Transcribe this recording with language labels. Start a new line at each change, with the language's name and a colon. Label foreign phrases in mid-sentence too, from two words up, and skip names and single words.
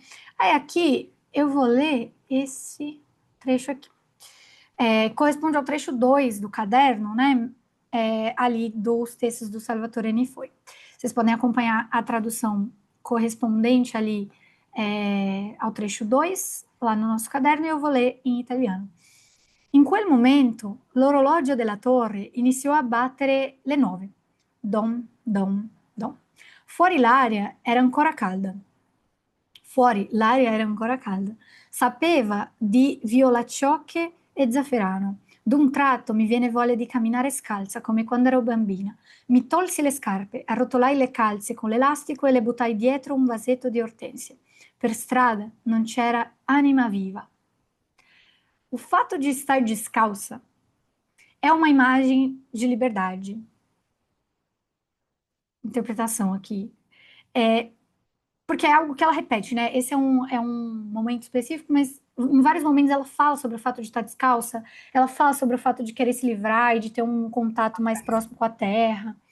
Portuguese: Aí aqui eu vou ler esse trecho aqui. Corresponde ao trecho 2 do caderno, né? Ali dos textos do Salvatore Nifoi. Vocês podem acompanhar a tradução correspondente ali ao trecho 2, lá no nosso caderno, e eu vou ler em italiano.
Italian: In quel momento l'orologio della torre iniziò a battere le 9. Dom, dom, dom. Fuori l'aria era ancora calda. Fuori l'aria era ancora calda. Sapeva di violacciocche e zafferano. D'un tratto mi viene voglia di camminare scalza come quando ero bambina. Mi tolsi le scarpe, arrotolai le calze con l'elastico e le buttai dietro un vasetto di ortensie. Per strada non c'era anima viva.
Portuguese: O fato de estar descalça é uma imagem de liberdade. Interpretação aqui. Porque é algo que ela repete, né? Esse é um momento específico, mas em vários momentos ela fala sobre o fato de estar descalça, ela fala sobre o fato de querer se livrar e de ter um contato mais próximo com a terra.